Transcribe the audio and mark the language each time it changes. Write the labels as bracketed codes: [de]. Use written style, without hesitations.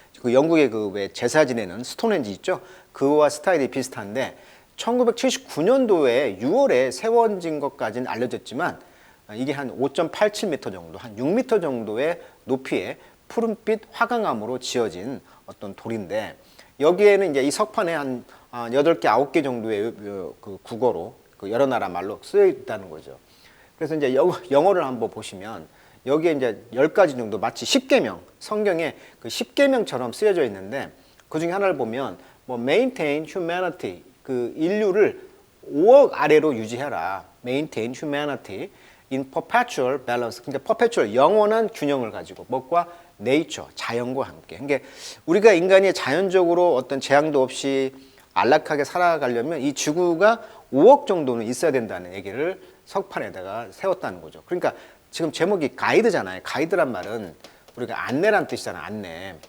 [ko] 그 영국의 그 왜 제사 지내는 스톤헨지 있죠? 그와 스타일이 비슷한데 1979년도에 6월에 세워진 것까지는 알려졌지만 이게 한 5.87m 정도, 한 6m 정도의 높이의 푸른빛 화강암으로 지어진 어떤 돌인데 여기에는 이제 이 석판에 한 8개, 9개 정도의 그 국어로 그 여러 나라 말로 쓰여 있다는 거죠. 그래서 이제 영어를 한번 보시면 여기에 이제 10가지 정도 마치 10계명, 성경에 그 10계명처럼 쓰여져 있는데 그 중에 하나를 보면 뭐 [en] maintain humanity, [ko] 그 인류를 5억 아래로 유지해라. [en] maintain humanity in perpetual balance. [ko] 그러니까 perpetual, 영원한 균형을 가지고 뭐과 nature, 자연과 함께. 그러니까 우리가 인간이 자연적으로 어떤 재앙도 없이 안락하게 살아가려면 이 지구가 5억 정도는 있어야 된다는 얘기를 석판에다가 세웠다는 거죠. 그러니까 지금 제목이 가이드잖아요. 가이드란 말은 우리가 안내란 뜻이잖아요. 안내.